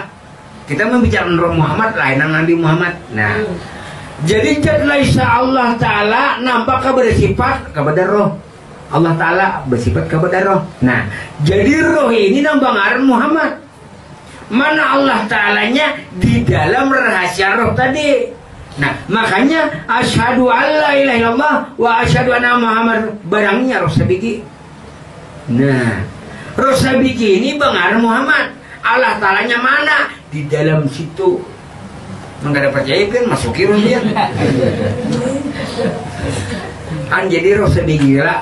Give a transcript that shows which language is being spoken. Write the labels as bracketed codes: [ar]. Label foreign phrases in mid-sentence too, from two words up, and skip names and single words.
[bjn] Kita membicarakan roh Muhammad lain nang Nabi Muhammad. Nah, jadi zat laisa Allah Ta'ala nampak kabar sifat kepada roh. Allah Ta'ala bersifat kepada roh. Nah, jadi roh ini nang bangaran Muhammad. Mana Allah Ta'alanya di dalam rahasia roh tadi. Nah, makanya [ar] أشهد أن لا إله إلا الله وأشهد أن محمد [bjn] barangnya roh sabiki. Nah, roh sabiki ini bangaran Muhammad. Allah Ta'alanya mana? Di dalam situ. Enggak ada percaya kan masuki roh dia. Jadi roh sabiki lah.